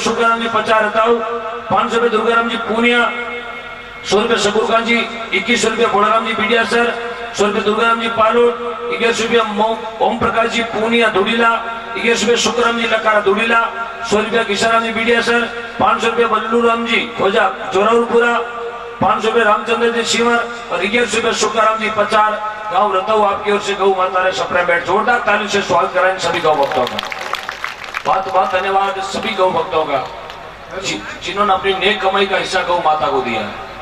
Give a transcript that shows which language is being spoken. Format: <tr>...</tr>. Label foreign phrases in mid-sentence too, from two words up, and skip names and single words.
<hi>सुकाराम जी 50 रताऊ, 500 रुपये दुर्गाराम जी पूनिया, 100 रुपये शकूर खान जी, 21 रुपये भोलाराम जी बीडिया 100 रुपये दुर्गाराम जी पालोट, 21 रुपये ओम प्रकाश जी पूनिया धुडीला, 21 रुपये शुक्राम जी लकारा धुडीला, 100 रुपया किशाराम जी बीडिया 500 रुपये बल्लू राम जी खोजा जोरावरपुरा, 500 रुपये रामचंद्र जी सीवर और 21 रुपये शुक्राराम जी 50 गाँव रताऊ आपकी ओर से गौ माता ने सप्रे बैठ जोरदार ताली से स्वागत कराएं सभी गौ भक्तों का। बहुत बहुत धन्यवाद सभी गौ भक्तों का जिन्होंने अपनी नेक कमाई का हिस्सा गौ माता को दिया है।</hi>